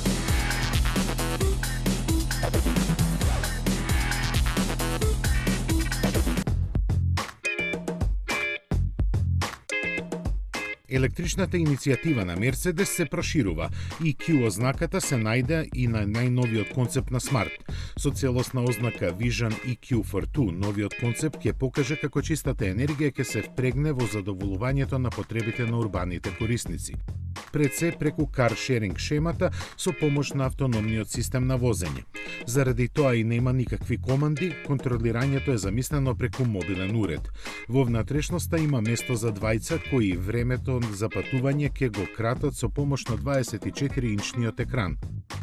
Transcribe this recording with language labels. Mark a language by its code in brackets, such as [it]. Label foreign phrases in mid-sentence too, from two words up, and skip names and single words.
[mk] Електричната иницијатива на Mercedes се проширува и Q ознаката се најде и на најновиот концепт на Smart. Со целосна ознака Vision EQ for Two, новиот концепт ќе покаже како чистата енергија ќе се впрегне во задоволувањето на потребите на урбаните корисници. Пред се преку [en] car sharing [mk] шемата со помош на автономниот систем на возење. Заради тоа и нема никакви команди, контролирањето е замислено преку мобилен уред. Во внатрешноста има место за двајца кои времето за патување ќе го кратат со помош на 24-инчниот екран.